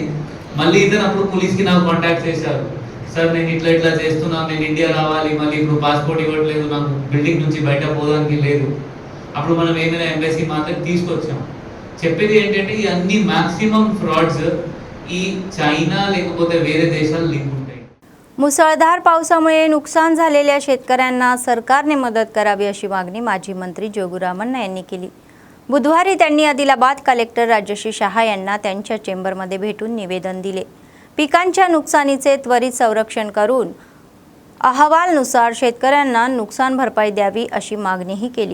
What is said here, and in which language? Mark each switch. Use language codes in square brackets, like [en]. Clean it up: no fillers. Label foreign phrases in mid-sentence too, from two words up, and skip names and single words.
[te] మళ్ళీ ఇదనప్పుడు పోలీస్కి నాకు కాంటాక్ట్ చేశారు, సార్ నేను ఇట్లా చేస్తున్నాను, నేను ఇండియా రావాలి, మళ్ళీ ఇప్పుడు పాస్పోర్ట్ ఇవ్వట్లేదు, నాకు బిల్డింగ్ నుంచి బయట పోవడానికి లేదు. అప్పుడు మనం ఏమైనా ఎంబసీ మాత్రం తీసుకొచ్చాం. చెప్పేది ఏంటంటే ఈ అన్ని మాక్సిమం फ्रॉड्स ఈ చైనా లేకపోతే వేరే देशाला लिंक ఉంటాయి. [mr] मुसळधार पावसामुळे नुकसान झालेल्या शेतकऱ्यांना सरकारने मदत करावी अशी मागणी माजी मंत्री जोगुरामण्णा यांनी केली. बुधवारी त्यांनी आदिलाबाद कलेक्टर राजश्री शहा यांना त्यांच्या चेंबरमध्ये भेटून निवेदन दिले. पिकांच्या नुकसानीचे त्वरित संरक्षण करून अहवालानुसार शेतकऱ्यांना नुकसान भरपाई द्यावी अशी मागणीही केली.